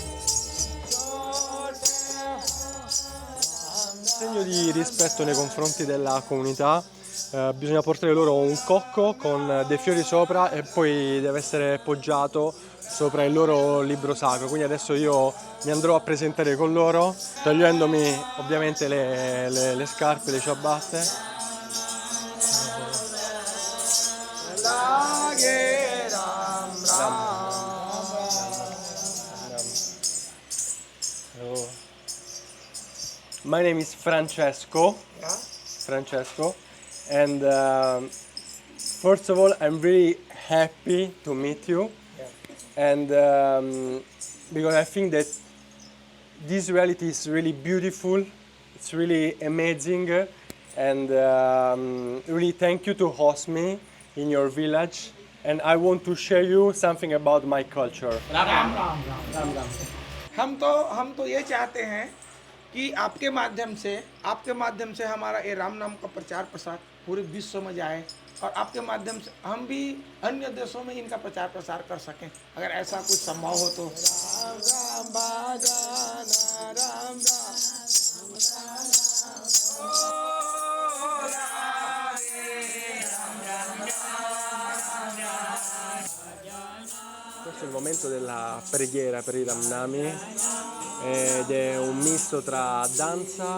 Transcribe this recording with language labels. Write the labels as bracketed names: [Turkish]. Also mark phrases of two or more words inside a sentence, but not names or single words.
[Italian] Segno di rispetto nei confronti della comunità, bisogna portare loro un cocco con dei fiori sopra e poi deve essere poggiato sopra il loro libro sacro. Quindi adesso io mi andrò a presentare con loro, togliendomi ovviamente le scarpe, le ciabatte. [English] My name is Francesco. Yeah. Francesco, and First of all, I'm really happy to meet you, and because I think that this reality is really beautiful, it's really amazing, and really thank you to host me in your village. And I want to share you something about my culture. [Hindi] हम तो ये चाहते हैं कि आपके माध्यम से हमारा ये राम नाम का प्रचार प्रसार पूरे विश्व में जाए और आपके माध्यम से हम भी अन्य देशों में इनका प्रचार प्रसार कर सकें, अगर ऐसा कुछ संभव हो तो। [Italian] Questo è il momento della preghiera per i Ramnami ed è un misto tra danza